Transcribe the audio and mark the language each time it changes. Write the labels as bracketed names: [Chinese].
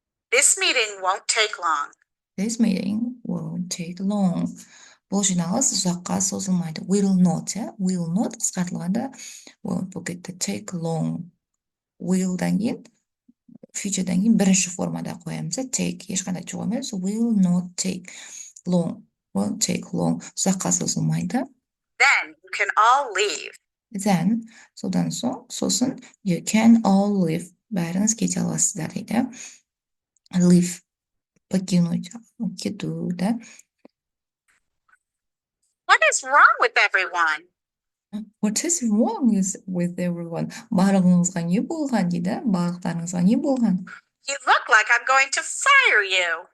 [English] This meeting won't take long. This meeting won't take long. [Kazakh] Бұл жиналыс ұзаққа созылмайды. Will not, will not қысқартылғанда won't болып кетті. [English] Take long. [Kazakh] Will'дан кейін, future'дан кейін бірінші формада қоямыз. Take ешқандай жоқ емес. [English] Will not take long. Won't take long. [Kazakh] Ұзаққа созылмайды. [English] Then you can all leave. Then, [Kazakh] сосын [English] you can all leave. [Kazakh] Бәріңіз кете аласыздар дейді. Leave. [Russian] Покинуть, [Kazakh] кету, да? [English] What is wrong with everyone? What is wrong with everyone? [Kazakh] Барлығыңызға не болған дейді? Барлықтарыңызға не болған? [English] You look like I'm going to fire you.